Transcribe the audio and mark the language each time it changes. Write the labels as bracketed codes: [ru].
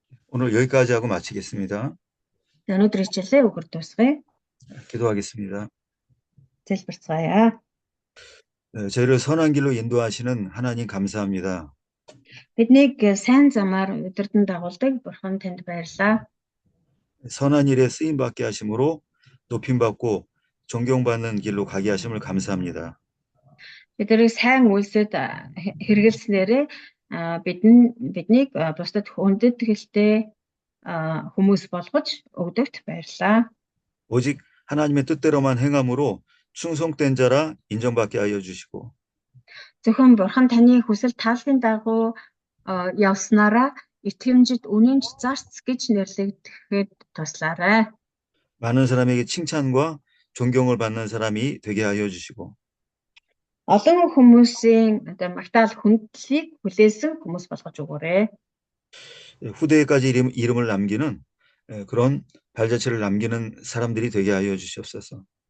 [ko] 오늘 여기까지 하고 마치겠습니다. [mn] Өнөөдөр хичээлээ өгөр дуусгая. [ko] 기도하겠습니다. [mn] Залбирцгаая. [ko] 저희를 선한 길로 인도하시는 하나님 감사합니다. [mn] Биднийг сайн замаар удирдан дагуулдаг Бурхан танд баярлалаа. [ko] 선한 일에 쓰임 받게 하심으로 높임 받고 존경받는 길로 가게 하심을 감사합니다. [mn] Биднийг сайн үйлсэд хэрэгэлснээрээ биднийг бусдад хүндэтгэлтэй хүмүүс болгож өгдөгт баярлалаа. [ko] 오직 하나님의 뜻대로만 행함으로 충성된 자라 인정받게 하여 주시고 [mn] Зөвхөн Бурхан таны хүсэл тааллын дагуу явснараа итгэмжид үнэнч зарц гэж нэрлэгдэхэд туслаарай. [ko] 많은 사람에게 칭찬과 존경을 받는 사람이 되게 하여 주시고 [mn] Олон хүмүүсийн одоо магтаал хүндлийг хүлээсэн хүмүүс болгож өгөөрэй. [ko] 후대에까지 이름을 남기는 그런 발자취를 남기는 사람들이 되게 하여 주시옵소서.